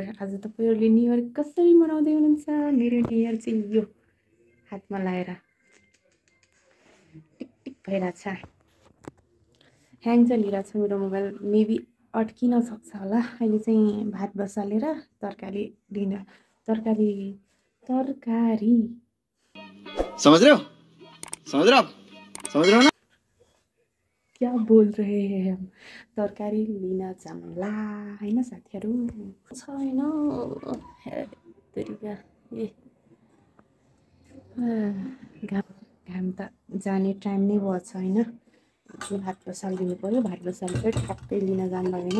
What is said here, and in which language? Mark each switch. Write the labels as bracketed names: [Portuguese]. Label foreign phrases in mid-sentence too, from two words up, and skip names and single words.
[Nepali] आज तपाईँहरूले [English] new year [Nepali] कसरी मनाउँदै हुनुहुन्छ? मेरो [English] new year [Nepali] चाहिँ यो हातमा लाएर टिक टिक भइरहेछ, ह्याङ चलिरहेछ मेरो मोबाइल। मेबी अड्किन सक्छ होला। अहिले चाहिँ भात बसालेर तरकारी [Hindi] समझ रहे हो ना? क्या बोल रहे हैं हम, [Nepali] तरकारी लिन जाउँला होइन साथीहरू। छैन तरिका ए घाम त जाने टाइम नै भएछ होइन। भात बसालिदिनु पऱ्यो, भात बसालेर ठ्याक्कै लिन जानु भएन।